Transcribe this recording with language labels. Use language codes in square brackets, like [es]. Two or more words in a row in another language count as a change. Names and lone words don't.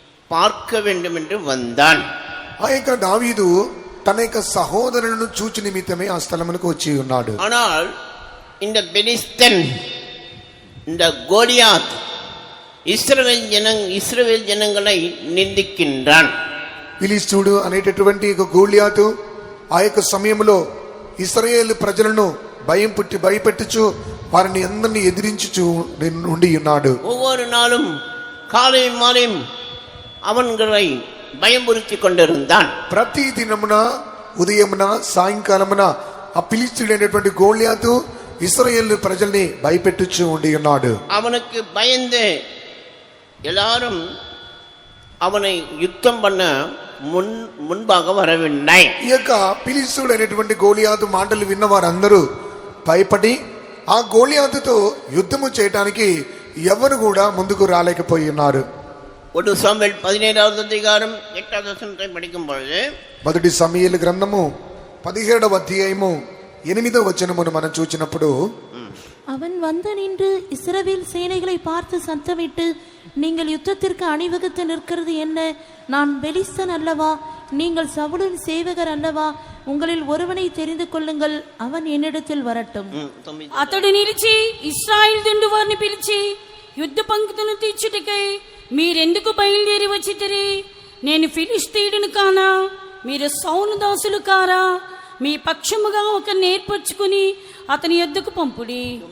[ta] பார்க்க வேண்டும் என்று வந்தான். [te] ఆ యొక్క దావీదు తన యొక్క సహోదరులను చూచి నిమిత్తమే ఆ స్థలమునకు వచ్చి ఉన్నాడు. [ta] ஆனால் இந்த பெலிஸ்தன், இந்த கோலியாத் இஸ்ரவேல் ஜனங்களை நிந்திக்கின்றான். [te] ఫిలిష్తీయుడు అనేటటువంటి ఒక గోలియాతు ఆ యొక్క సమయంలో ఇశ్రాయేలు ప్రజలను భయపెట్టుచు వారిని అందరినీ ఎదిరించుచు ఉండి ఉన్నాడు. [ta] ஒவ்வொரு நாளும் காலையும் மாலையும் அவன்களை பயமுறுத்தி கொண்டிருந்தான். [te] ప్రతి దినమున ఉదయమున సాయంకాలమున ఆ ఫిలిష్తీయుడైనటువంటి గోలియాతు ఇశ్రాయేలు ప్రజల్ని భయపెట్టుచు ఉండి ఉన్నాడు. [ta] அவனுக்கு பயந்து எல்லாரும் அவனை யுத்தம் பண்ண முன்பாக வரவில்லை. [te] ఈ యొక్క ఫిలిష్తీయుడైనటువంటి గోలియాతు మాటలు విన్న వారందరూ భయపడి ఆ గోలియాతుతో యుద్ధము చేయటానికి ఎవరు కూడా ముందుకు రాలేకపోయి ఉన్నారు. [ta] 1 சாமுவேல் 17வது அதிகாரம் 8வது வசனத்தை படிக்கும் பொழுது, [te] మొదటి సమూయేలు గ్రంథము 17వ అధ్యాయము 8వ వచనమును మనం చూచినప్పుడు, [ta] அவன் வந்து நின்று இஸ்ரவேல் சேனைகளை பார்த்து சத்தமிட்டு, நீங்கள் யுத்தத்திற்கு அணிவகுத்து நிற்கிறது என்ன? நான் பெலிஸ்தன் அல்லவா? நீங்கள் சவுலின் சேவகர் அல்லவா? உங்களில் ஒருவனை தெரிந்து கொள்ளுங்கள், அவன் என்னிடத்தில் வரட்டும். [te] అతడు నిలిచి ఇశ్రాయేలు దండు వారిని పిలిచి, యుద్ధ పంక్తులను తీర్చుటకై మీరెందుకు బయలుదేరి వచ్చితిరి? నేను ఫిలిష్తీయుడును కానా? మీరు సౌలు దాసులు కారా? మీ పక్షముగా ఒక నేర్పరచుకుని అతని యొద్దకు పంపుడి.